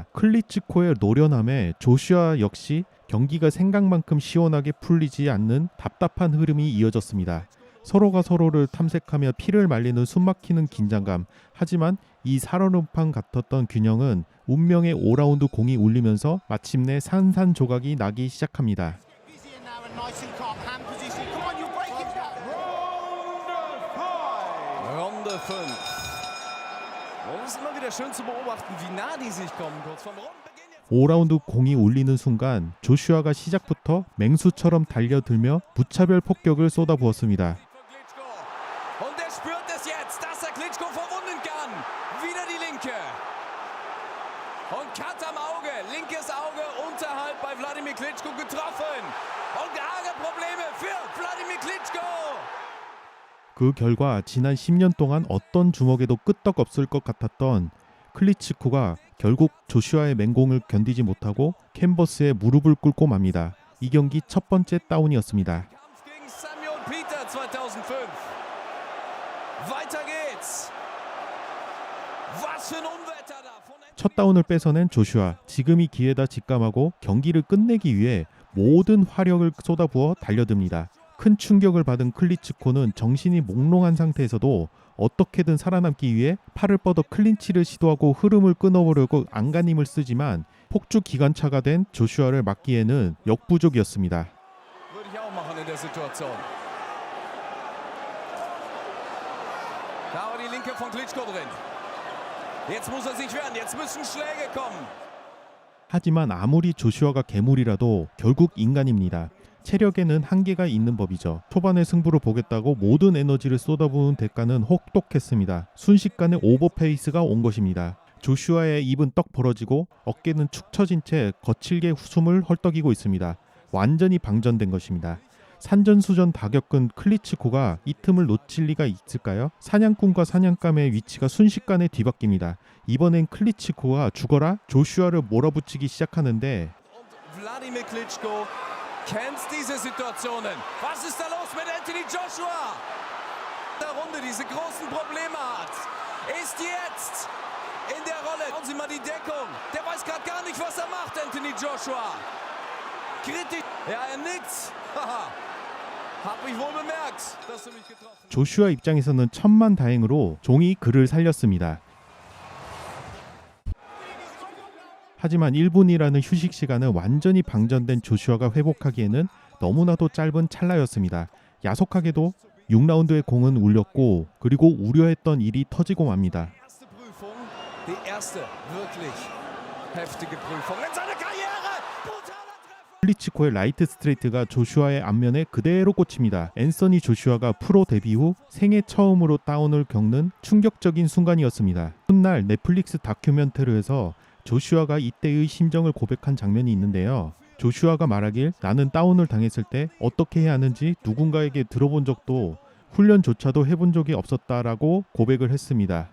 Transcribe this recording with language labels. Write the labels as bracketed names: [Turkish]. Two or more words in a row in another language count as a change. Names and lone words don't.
[Korean] 클리츠코의 노련함에 조슈아 역시 경기가 생각만큼 시원하게 풀리지 않는 답답한 흐름이 이어졌습니다. 서로가 서로를 탐색하며 피를 말리는 숨막히는 긴장감. 하지만 이 살얼음판 같았던 균형은 운명의 5라운드 공이 울리면서 마침내 산산조각이 나기 시작합니다. [German] Runde 5. Und es ist immer wieder schön zu beobachten, wie nah die sich kommen. Kurz vorm Rundenbeginn jetzt. [Korean] 5라운드 공이 울리는 순간 조슈아가 시작부터 맹수처럼 달려들며 무차별 폭격을 쏟아부었습니다. [German] Klitschko. Und er spürt es jetzt, dass er Klitschko verwunden kann. Wieder die linke. Und Cut am Auge. Linkes Auge unterhalb bei Wladimir Klitschko getroffen. Und arge Probleme für Wladimir Klitschko. [Korean] 그 결과 지난 10년 동안 어떤 주먹에도 끄떡없을 것 같았던 클리츠코가 결국 조슈아의 맹공을 견디지 못하고 캔버스에 무릎을 꿇고 맙니다. 이 경기 첫 번째 다운이었습니다. [German] Kampf gegen Samuel Peter 2005. Weiter geht's. Was für ein Unwetter da. Von [Korean] 첫 다운을 뺏어낸 조슈아. 지금이 기회다 직감하고 경기를 끝내기 위해 모든 화력을 쏟아부어 달려듭니다. 큰 충격을 받은 클리츠코는 정신이 몽롱한 상태에서도 어떻게든 살아남기 위해 팔을 뻗어 클린치를 시도하고 흐름을 끊어보려고 안간힘을 쓰지만 폭주 기관차가 된 조슈아를 막기에는 역부족이었습니다. [German] Würde ich auch machen in der Situation. Da war die linke von Klitschko drin. Jetzt muss er sich wehren, jetzt müssen Schläge kommen. [Korean] 하지만 아무리 조슈아가 괴물이라도 결국 인간입니다. 체력에는 한계가 있는 법이죠. 초반에 승부를 보겠다고 모든 에너지를 쏟아부은 대가는 혹독했습니다. 순식간에 오버페이스가 온 것입니다. 조슈아의 입은 떡 벌어지고 어깨는 축 처진 채 거칠게 숨을 헐떡이고 있습니다. 완전히 방전된 것입니다. 산전수전 다 겪은 클리츠코가 이 틈을 놓칠 리가 있을까요? 사냥꾼과 사냥감의 위치가 순식간에 뒤바뀝니다. 이번엔 클리츠코가 죽어라 조슈아를 몰아붙이기 시작하는데 [German] Und Wladimir Klitschko kennt diese Situationen. Was ist da los mit Anthony Joshua? Der Runde diese großen Probleme hat. Ist jetzt in der Rolle. Schauen Sie mal die Deckung. Der weiß gerade gar nicht, was er macht, Anthony Joshua. Kritisch. Ja, er nickt. Haha. Hab ich wohl bemerkt, dass du mich getroffen hast. [Korean] 조슈아 입장에서는 천만다행으로 종이 그를 살렸습니다. 하지만 1분이라는 휴식 시간은 완전히 방전된 조슈아가 회복하기에는 너무나도 짧은 찰나였습니다. 야속하게도 6라운드의 공은 울렸고 그리고 우려했던 일이 터지고 맙니다. [German] Erste Prüfung, die erste wirklich heftige Prüfung in seiner Karriere. Brutaler Treffer. [Korean] 클리치코의 라이트 스트레이트가 조슈아의 앞면에 그대로 꽂힙니다. 앤서니 조슈아가 프로 데뷔 후 생애 처음으로 다운을 겪는 충격적인 순간이었습니다. 훗날 넷플릭스 다큐멘터리에서 조슈아가 이때의 심정을 고백한 장면이 있는데요. 조슈아가 말하길 나는 다운을 당했을 때 어떻게 해야 하는지 누군가에게 들어본 적도 훈련조차도 해본 적이 없었다라고 고백을 했습니다.